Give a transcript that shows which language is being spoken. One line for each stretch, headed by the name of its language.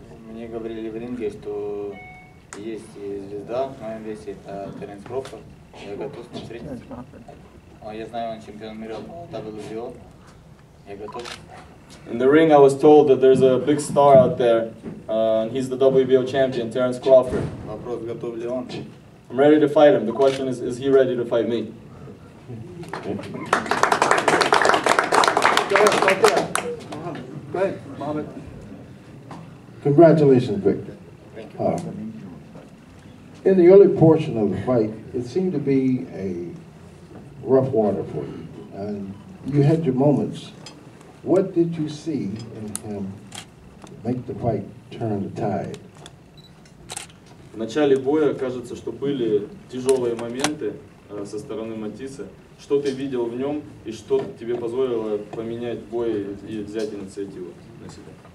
Russian: Мне говорили в ринге, что есть звезда в моем весе, это Теренс Кроуфорд. Я готов с ним встретиться. Я знаю, он чемпион мира WBO. Я готов.
English: In the ring, I was told that there's a big star out there, and he's the WBO champion, Terence Crawford.
Russian: Вопрос, готов ли он?
English: I'm ready to fight him. The question is he ready to fight me? Go ahead, Mohammed. Congratulations, Viktor. Thank you. In the early portion of the fight, it seemed to be a rough water for you, and you had your moments. What did you see in him make the fight turn the tide?
Russian: В начале боя кажется, что были тяжелые моменты со стороны Matthysse. Что ты видел в нем и что тебе позволило поменять бой и взять инициативу на себя?